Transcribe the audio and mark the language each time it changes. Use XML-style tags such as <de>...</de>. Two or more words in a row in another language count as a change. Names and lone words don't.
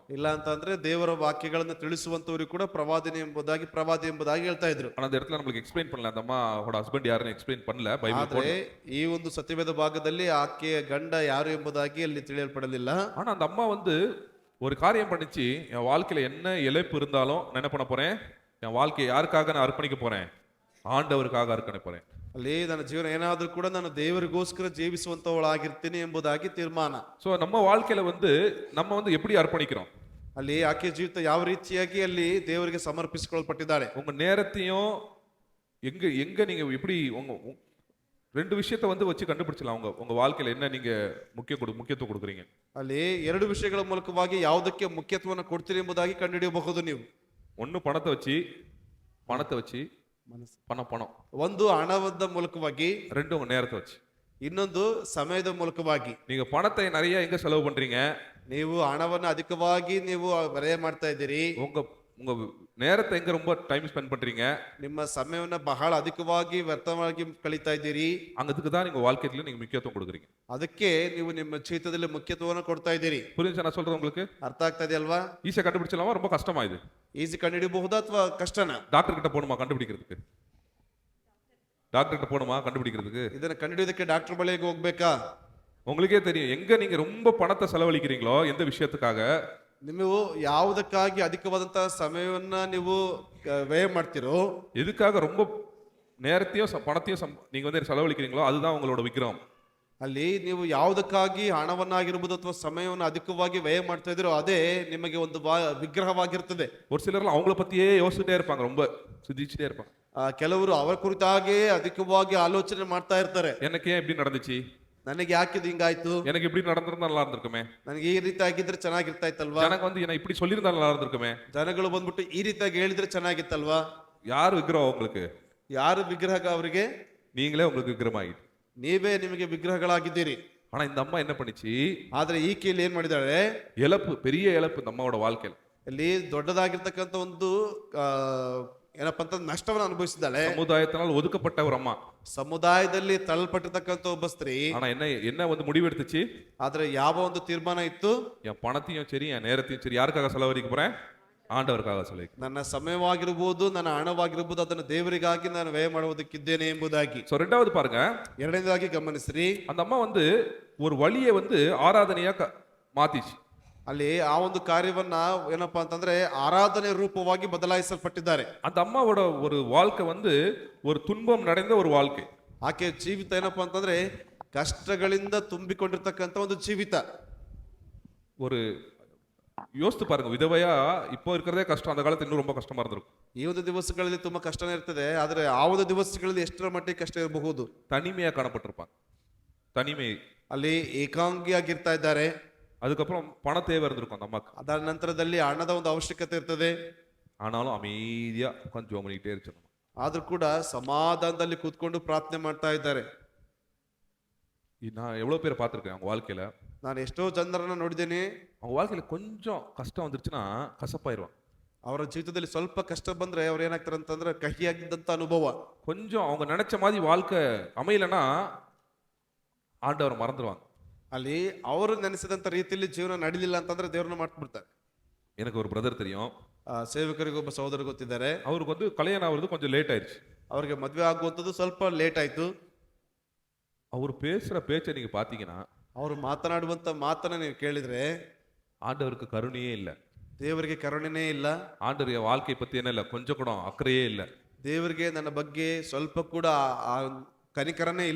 <kn>ಇಲ್ಲ ಅಂತಂದ್ರೆ ದೇವರ ವಾಕ್ಯಗಳನ್ನು ತಿಳಿಸುವಂತವರಿಗೆ ಕೂಡ ಪ್ರವಾದಿನಿ ಎಂಬುದಾಗಿ ಪ್ರವಾದಿ ಎಂಬುದಾಗಿ ಹೇಳ್ತಾ ಇದ್ರು.</kn> <ta>ஆனா அந்த இடத்துல நம்மளுக்கு எக்ஸ்பிளைன் பண்ணல, அந்த அம்மாவோட ஹஸ்பண்ட் யாருன்னு எக்ஸ்பிளைன் பண்ணல பைபிள்.</ta> <kn>ಆದ್ರೆ ಈ ಒಂದು ಸತ್ಯವೇದ ಭಾಗದಲ್ಲಿ ಆಕೆಯ ಗಂಡ ಯಾರು ಎಂಬುದಾಗಿ ಅಲ್ಲಿ ತಿಳಿಯಲ್ಪಡಲಿಲ್ಲ.</kn> <ta>ஆனா அந்த அம்மா வந்து ஒரு காரியம் பண்ணிச்சு, என் வாழ்க்கையில என்ன இழப்பு இருந்தாலும் நான் என்ன பண்ண போறேன், என் வாழ்க்கையை யாருக்காக நான் அர்ப்பணிக்க போறேன், ஆண்டவருக்காக அர்ப்பணிக்க போறேன்.</ta> <kn>ಅಲ್ಲಿ ನನ್ನ ಜೀವನ ಏನಾದ್ರೂ ಕೂಡ ನಾನು ದೇವರಿಗೋಸ್ಕರ ಜೀವಿಸುವಂತವಳಾಗಿರ್ತೀನಿ ಎಂಬುದಾಗಿ ತೀರ್ಮಾನ.</kn> <ta>ஸோ நம்ம வாழ்க்கையில வந்து நம்ம வந்து எப்படி அர்ப்பணிக்கிறோம்,</ta> <kn>ಅಲ್ಲಿ ಆಕೆ ಜೀವಿತ ಯಾವ ರೀತಿಯಾಗಿ ಅಲ್ಲಿ ದೇವರಿಗೆ ಸಮರ್ಪಿಸಿಕೊಳ್ಳಲ್ಪಟ್ಟಿದ್ದಾಳೆ.</kn> <ta>உங்க நேரத்தையும் எங்க எங்க நீங்க எப்படி உங்க ரெண்டு விஷயத்தை வந்து வச்சு கண்டுபிடிச்சலாம் உங்க வாழ்க்கையில என்ன நீங்க முக்கியத்துவம் கொடுக்குறீங்க.</ta> <kn>ಅಲ್ಲಿ ಎರಡು ವಿಷಯಗಳ ಮೂಲಕವಾಗಿ ಯಾವುದಕ್ಕೆ ಮುಖ್ಯತ್ವವನ್ನು ಕೊಡ್ತೀರಿ ಎಂಬುದಾಗಿ ಕಂಡುಹಿಡಿಯಬಹುದು ನೀವು.</kn> <ta>ஒன்னு பணத்தை வச்சு பணம்,</ta> <kn>ಒಂದು ಹಣದ ಮೂಲಕವಾಗಿ,</kn> <ta>ரெண்டு உங்க நேரத்தை வச்சு,</ta> <kn>ಇನ್ನೊಂದು ಸಮಯದ ಮೂಲಕವಾಗಿ.</kn> <ta>நீங்க பணத்தை நிறைய எங்க செலவு பண்றீங்க,</ta> <kn>ನೀವು ಹಣವನ್ನು ಅಧಿಕವಾಗಿ ನೀವು ವ್ಯಯ ಮಾಡ್ತಾ ಇದ್ದೀರಿ.</kn> <ta>உங்க நேரத்தை எங்க ரொம்ப</ta> <en>time spend</en> <ta>பண்றீங்க,</ta> <kn>ನಿಮ್ಮ ಸಮಯವನ್ನ ಬಹಳ ಅಧಿಕವಾಗಿ ವ್ಯರ್ಥವಾಗಿ ಕಳೀತಾ ಇದ್ದೀರಿ.</kn> <ta>அங்கதுக்கு தான் நீங்க வாழ்க்கையில நீங்க முக்கியத்துவம் கொடுக்குறீங்க.</ta> <kn>ಅದಕ್ಕೆ ನೀವು ನಿಮ್ಮ ಜೀವಿತದಲ್ಲಿ ಮುಖ್ಯತ್ವವನ್ನು ಕೊಡ್ತಾ ಇದ್ದೀರಿ.</kn> <ta>புரிஞ்சா நான் சொல்றது உங்களுக்கு</ta> <kn>ಅರ್ಥ ಆಗ್ತಾ ಇದೆಯಲ್ವಾ?</kn> <ta>ஈஸியா கண்டுபிடிச்சலாமா, ரொம்ப கஷ்டமா இது?</ta> <kn>ಈಸಿ ಕಂಡುಹಿಡಿಯಬಹುದಾ ಅಥವಾ ಕಷ್ಟನಾ?</kn> <ta>டாக்டர் கிட்ட போகணுமா கண்டுபிடிக்கிறதுக்கு?</ta> <kn>ಇದನ್ನ ಕಂಡುಹಿಡಿಯೋದಕ್ಕೆ ಡಾಕ್ಟರ್ ಬಳಿಗೆ ಹೋಗ್ಬೇಕಾ?</kn> <ta>உங்களுக்கே தெரியும் எங்க நீங்க ரொம்ப பணத்தை செலவழிக்கிறீங்களோ, எந்த விஷயத்துக்காக,</ta> <kn>ನೀವು ಯಾವುದಕ್ಕಾಗಿ ಅಧಿಕವಾದಂತಹ ಸಮಯವನ್ನ ನೀವು ವ್ಯಯ ಮಾಡ್ತಿರೋ,</kn> <ta>எதுக்காக ரொம்ப நேரத்தையும் பணத்தையும் நீங்க வந்து செலவழிக்கிறீங்களோ அதுதான் உங்களோட விக்ரம்.</ta> <kn>ಅಲ್ಲಿ ನೀವು ಯಾವುದಕ್ಕಾಗಿ ಹಣವನ್ನಾಗಿರ್ಬೋದು ಅಥವಾ ಸಮಯವನ್ನು ಅಧಿಕವಾಗಿ ವ್ಯಯ ಮಾಡ್ತಾ ಇದ್ದೀರೋ ಅದೇ ನಿಮಗೆ ಒಂದು ವಿಗ್ರಹವಾಗಿರ್ತದೆ.</kn> <ta>ஒரு சிலர்லாம் அவங்கள பத்தியே யோசிச்சுட்டே இருப்பாங்க, ரொம்ப சிந்திச்சுட்டே இருப்பாங்க.</ta> <kn>ಕೆಲವರು ಅವರ ಕುರಿತಾಗಿ ಅಧಿಕವಾಗಿ ಆಲೋಚನೆ ಮಾಡ್ತಾ ಇರ್ತಾರೆ.</kn> <ta>எனக்கு ஏன் இப்படி நடந்துச்சு,</ta> <kn>ನನಗೆ ಯಾಕಿದು ಹಿಂಗಾಯ್ತು,</kn> <ta>எனக்கு இப்படி நடந்திருந்தா நல்லா இருந்திருக்குமே,</ta> <kn>ನನಗೆ ಈ ರೀತಿ ಆಗಿದ್ರೆ ಚೆನ್ನಾಗಿರ್ತಾ ಇತ್ತಲ್ವಾ,</kn> <ta>எனக்கு வந்து என்ன இப்படி சொல்லியிருந்தா நல்லா இருந்திருக்குமே.</ta> <kn>ಜನಗಳು ಬಂದ್ಬಿಟ್ಟು ಈ ರೀತಿಯಾಗಿ ಹೇಳಿದ್ರೆ ಚೆನ್ನಾಗಿತ್ತಲ್ವಾ.</kn> <ta>யார் விக்கிரகம் உங்களுக்கு?</ta> <kn>ಯಾರು ವಿಗ್ರಹ ಅವರಿಗೆ?</kn> <ta>நீங்களே உங்களுக்கு விக்கிரகம் ஆகிட்டு.</ta> <kn>ನೀವೇ ನಿಮಗೆ ವಿಗ್ರಹಗಳಾಗಿದ್ದೀರಿ.</kn> <ta>ஆனா இந்த அம்மா என்ன பண்ணிச்சு,</ta> <kn>ಆದ್ರೆ ಈಕೆಯಲ್ಲಿ ಏನ್ ಮಾಡಿದಾಳೆ,</kn> <ta>இழப்பு, பெரிய இழப்பு இந்த அம்மாவோட வாழ்க்கையில.</ta> <kn>ಇಲ್ಲಿ ದೊಡ್ಡದಾಗಿರ್ತಕ್ಕಂಥ ಒಂದು ಏನಪ್ಪಾ ಅಂತ ನಷ್ಟವನ್ನು ಅನುಭವಿಸಿದ್ದಾಳೆ.</kn> <ta>சமுதாயத்தினால் ஒதுக்கப்பட்ட ஒரு அம்மா,</ta> <kn>ಸಮುದಾಯದಲ್ಲಿ ತಳ್ಳಲ್ಪಟ್ಟಿರ್ತಕ್ಕಂಥ ಒಬ್ಬ ಸ್ತ್ರೀ.</kn> <ta>ஆனா என்ன வந்து முடிவெடுத்துச்சு,</ta> <kn>ಆದ್ರೆ ಯಾವ ಒಂದು ತೀರ್ಮಾನ ಇತ್ತು,</kn> <ta>என் பணத்தையும் சரி என் நேரத்தையும் சரி யாருக்காக செலவழிக்க போறேன், ஆண்டவருக்காக செலவழிக்க.</ta> <kn>ನನ್ನ ಸಮಯವಾಗಿರ್ಬೋದು ನನ್ನ ಹಣವಾಗಿರ್ಬೋದು ಅದನ್ನು ದೇವರಿಗಾಗಿ ನಾನು ವ್ಯಯ ಮಾಡುವುದಕ್ಕಿದ್ದೇನೆ ಎಂಬುದಾಗಿ.</kn> <ta>சோ ரெண்டாவது பாருங்க,</ta> <kn>ಎರಡನೇದಾಗಿ ಗಮನಿಸ್ರಿ,</kn> <ta>அந்த அம்மா வந்து ஒரு வழியை வந்து ஆராதனையா மாத்திச்சு.</ta> <kn>ಅಲ್ಲಿ ಆ ಒಂದು ಕಾರ್ಯವನ್ನ ಏನಪ್ಪಾ ಅಂತಂದ್ರೆ ಆರಾಧನೆ ರೂಪವಾಗಿ ಬದಲಾಯಿಸಲ್ಪಟ್ಟಿದ್ದಾರೆ.</kn> <ta>அந்த அம்மாவோட ஒரு வாழ்க்கை வந்து ஒரு துன்பம் நிறைந்த ஒரு வாழ்க்கை.</ta> <kn>ಆಕೆ ಜೀವಿತ ಏನಪ್ಪಾ ಅಂತಂದ್ರೆ ಕಷ್ಟಗಳಿಂದ ತುಂಬಿಕೊಂಡಿರ್ತಕ್ಕಂಥ ಒಂದು ಜೀವಿತ.</kn> <ta>ஒரு யோசித்து பாருங்க, விதவையா இப்போ இருக்கிறதே கஷ்டம், அந்த காலத்துல இன்னும் ரொம்ப கஷ்டமா இருந்திருக்கும்.</ta> <kn>ಈ ಒಂದು ದಿವಸಗಳಲ್ಲಿ ತುಂಬಾ ಕಷ್ಟನೇ ಇರ್ತದೆ, ಆದ್ರೆ ಆ ಒಂದು ದಿವಸಗಳಲ್ಲಿ ಎಷ್ಟರ ಮಟ್ಟಿಗೆ ಕಷ್ಟ ಇರಬಹುದು.</kn> <ta>தனிமையா காணப்பட்டிருப்பாங்க, தனிமை.</ta> <kn>ಅಲ್ಲಿ ಏಕಾಂಗಿಯಾಗಿರ್ತಾ ಇದ್ದಾರೆ.</kn> <ta>அதுக்கப்புறம் பண தேவை இருந்திருக்கும் அந்த அம்மாக்கு.</ta> <kn>ಅದರ ನಂತರದಲ್ಲಿ ಹಣದ ಒಂದು ಅವಶ್ಯಕತೆ ಇರ್ತದೆ.</kn> <ta>ஆனாலும் அமைதியா உட்காந்து ஜெபம் பண்ணிட்டே இருந்துச்சு.</ta> <kn>ಆದ್ರೂ ಕೂಡ ಸಮಾಧಾನದಲ್ಲಿ ಕೂತ್ಕೊಂಡು ಪ್ರಾರ್ಥನೆ ಮಾಡ್ತಾ ಇದ್ದಾರೆ.</kn> <ta>நான் எவ்வளவு பேரை பார்த்திருக்கேன் அவங்க வாழ்க்கையில.</ta> <kn>ನಾನು ಎಷ್ಟೋ ಜನರನ್ನ ನೋಡಿದ್ದೇನೆ,</kn> <ta>அவங்க வாழ்க்கையில கொஞ்சம் கஷ்டம் வந்துருச்சுன்னா கசப்பாயிருவாங்க.</ta> <kn>ಅವರ ಜೀವಿತದಲ್ಲಿ ಸ್ವಲ್ಪ ಕಷ್ಟ ಬಂದ್ರೆ ಅವ್ರು ಏನಾಗ್ತಾರೆ ಅಂತಂದ್ರೆ ಕಹಿಯಾಗಿದ್ದಂತ ಅನುಭವ.</kn> <ta>கொஞ்சம் அவங்க நினைச்ச மாதிரி வாழ்க்கை அமையலன்னா ஆண்டவர் மறந்துடுவாங்க.</ta> <kn>ಅಲ್ಲಿ ಅವರು ನೆನೆಸಿದಂತ ರೀತಿಯಲ್ಲಿ ಜೀವನ ನಡೀಲಿಲ್ಲ ಅಂತಂದ್ರೆ ದೇವ್ರನ್ನ ಮಾಡ್ಬಿಡ್ತಾರೆ.</kn> <ta>எனக்கு ஒரு பிரதர் தெரியும்,</ta> <kn>ಸೇವಕರಿಗೆ ಒಬ್ಬ ಸಹೋದರ ಗೊತ್ತಿದ್ದಾರೆ.</kn> <ta>அவருக்கு வந்து கல்யாணம் ஆகுறது கொஞ்சம் லேட் ஆயிடுச்சு.</ta> <kn>ಅವ್ರಿಗೆ ಮದ್ವೆ ಆಗುವಂಥದ್ದು ಸ್ವಲ್ಪ ಲೇಟ್ ಆಯ್ತು.</kn> <ta>அவர் பேசுற பேச்சை நீங்க பாத்தீங்கன்னா,</ta> <kn>ಅವರು ಮಾತನಾಡುವಂತ ಮಾತನ್ನ ನೀವು ಕೇಳಿದ್ರೆ</kn> <ta>ஆண்டவருக்கு கருணையே இல்லை.</ta> <kn>ದೇವರಿಗೆ ಕರುಣೆನೇ ಇಲ್ಲ.</kn> <ta>ஆண்டவர் என் வாழ்க்கை பத்தி என்ன இல்லை, கொஞ்சம் கூட அக்கறையே இல்லை.</ta> <kn>ದೇವರಿಗೆ ನನ್ನ ಬಗ್ಗೆ ಸ್ವಲ್ಪ ಕೂಡ ಕನಿಕರನೇ ಇಲ್ಲ.</kn>